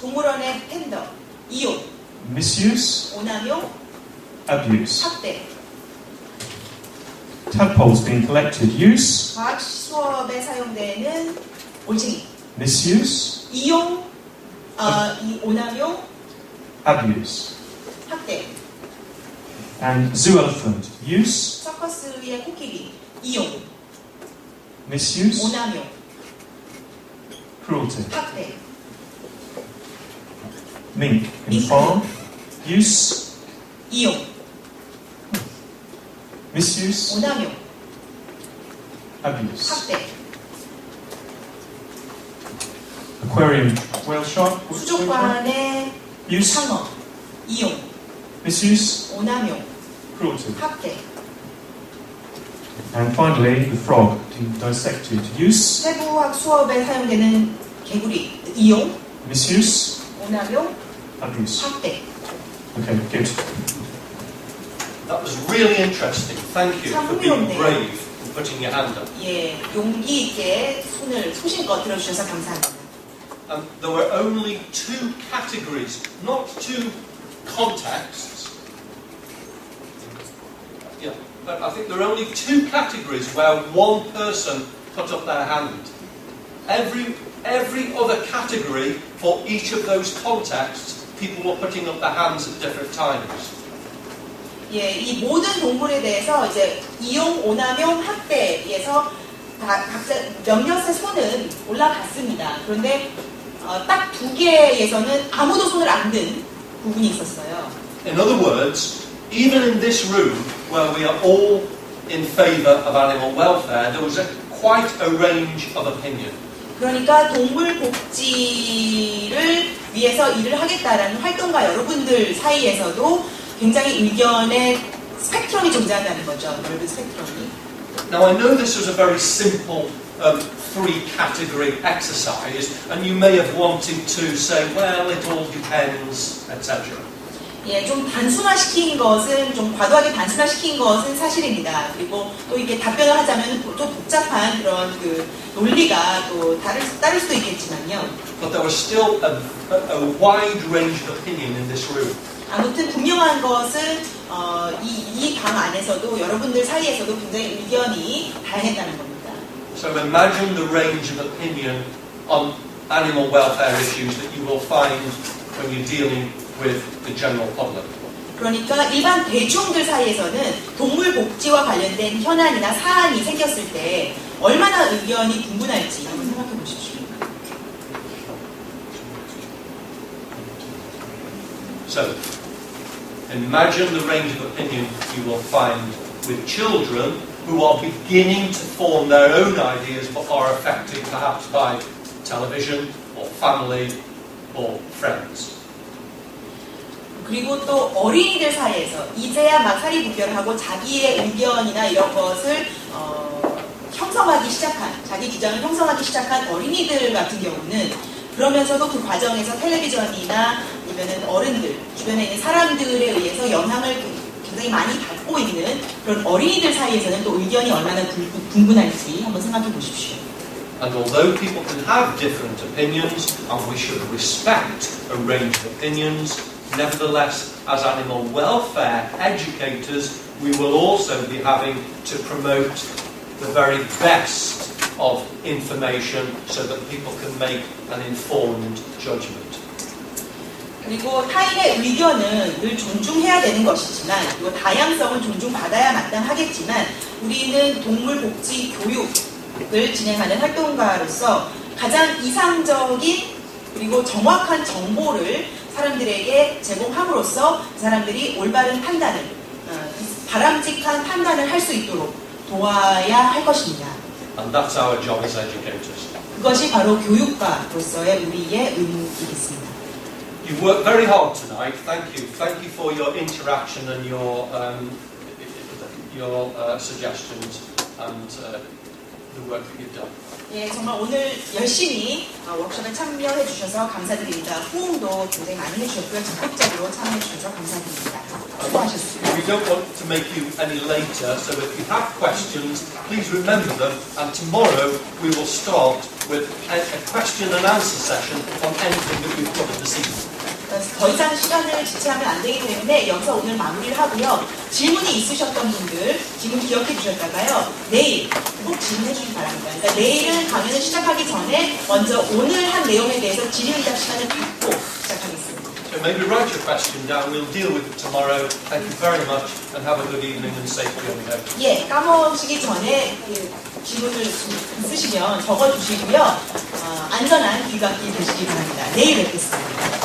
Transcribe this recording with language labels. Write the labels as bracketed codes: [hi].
[ko] 동물원의 팬더, 이용, [en] misuse, [ko] 오남용, [en] abuse. [ko] 학대. [en] Tadpoles being collected, use, [ko] 과학 수업에 사용되는 올챙이, [en] misuse, [ko] 이용, 이 오남용, [en] abuse. [ko] 학대. [en] And zoo elephant, use, [ko] 서커스의 코끼리, 이용, [en] misuse, [ko] 오남용, [en] cruelty. [ko] 학대. [en] Mink in farm, use, [ko] 이용, [en] misuse, [ko] 오남용, [en] abuse. [ko] 학대. [en] Aquarium, whale shark, [ko] 수족관의 [en] use, [ko] 상어, 이용, [en] misuse, [ko] 오남용, [en] cruelty. [ko] 학대. [en] And finally, the frog being dissected, use, [ko] 해부학 수업에 사용되는 개구리, 이용, [en] misuse, [ko] 오남용, [en] abuse. [ko] 학대. [en] Okay, good. That was really interesting. Thank you for being brave and putting your hand up. 예, 용기 있게 손을 소신껏 들어주셔서 감사합니다. There were only two categories, not two contexts. Yeah, but I think there are only two categories where one person put up their hand. Every other category for each of those contexts, people were putting up their hands at different times. [ko] 예, 이 모든 동물에 대해서 이제 이용, 오남용, 학대에서 각자 몇몇의 손은 올라갔습니다. 그런데 딱 두 개에서는 아무도 손을 안 든 부분이 있었어요. [en] In other words, even in this room where we are all in favour of animal welfare, there was quite a range of opinion. [ko] 그러니까 동물 복지를 위해서 일을 하겠다라는 활동가 여러분들 사이에서도 굉장히 의견의 스펙트럼이 존재한다는 거죠. 넓은 스펙트럼이. [en] Now I know this was a very simple three-category exercise, and you may have wanted to say, well, it all depends, etc. [ko] 예, 좀 단순화시킨 것은, 좀 과도하게 단순화시킨 것은 사실입니다. 그리고 또 이게 답변을 하자면 또 복잡한 그런 그 논리가 또 따를 수도 있겠지만요. [en] But there was still a wide range of opinion in this room. [ko] 아무튼 분명한 것은 이 방 안에서도 여러분들 사이에서도 굉장히 의견이 다양했다는 겁니다. [en] So imagine the range of opinion on animal welfare issues that you will find when you're dealing with the general public. [ko] 그러니까 일반 대중들 사이에서는 동물 복지와 관련된 현안이나 사안이 생겼을 때 얼마나 의견이 분분할지 한번 생각해 보십시오. [en] So, imagine the range of opinion you will find with children who are beginning to form their own ideas but are affected perhaps by television or family or friends. [ko] 그리고 또 어린이들 사이에서 이제야 막 사리분별하고 자기의 의견이나 이런 것을 형성하기 시작한, 자기 주장을 형성하기 시작한 어린이들 같은 경우는 그러면서도 그 과정에서 텔레비전이나 아니면은 어른들, 주변에 있는 사람들에 의해서 영향을 굉장히 많이 받고 있는 그런 어린이들 사이에서는 또 의견이 얼마나 분분할지 한번 생각해 보십시오. [en] And although people can have different opinions, and we should respect a range of opinions, nevertheless, as animal welfare educators, we will also be having to promote the very best of information so that people can make an informed judgment. [ko] 그리고 타인의 의견은 늘 존중해야 되는 것이지만, 그리고 다양성은 존중받아야 마땅하겠지만, 우리는 동물복지 교육을 진행하는 활동가로서 가장 이상적인 그리고 정확한 정보를 사람들에게 제공함으로써 사람들이 올바른 판단을, 바람직한 판단을 할 수 있도록 도와야 할 것입니다. [en] And that's our job as educators. [ko] 그것이 바로 교육가로서의 우리의 의무이겠습니다. [en] You worked very hard tonight. Thank you. Thank you for your interaction and your suggestions and the work that you've done. [ko] 예, 정말 오늘 열심히 워크숍에 참여해 주셔서 감사드립니다. 호응도 굉장히 많이 해주셨고요. 적극적으로 참여해 주셔서 감사드립니다. 수고하셨습니다. [en] We don't want to make you any later, so if you have questions, please remember them. And tomorrow we will start with a question and answer session on anything that we've covered this evening. [ko] 더 이상 시간을 지체하면 안 되기 때문에 여기서 오늘 마무리를 하고요. 질문이 있으셨던 분들 지금 기억해 주셨다가요. 내일 꼭 질문해 주시기 바랍니다. 그러니까 내일은 강연을 시작하기 전에 먼저 오늘 한 내용에 대해서 질의응답 시간을 갖고 시작하겠습니다. [en] So maybe write your question down. We'll deal with it tomorrow. Thank you very much and have a good evening and safety on the day. [ko] 예, 까먹으시기 전에 질문을 쓰시면 적어주시고요. 안전한 귀갓길 되시기 바랍니다. 내일 뵙겠습니다.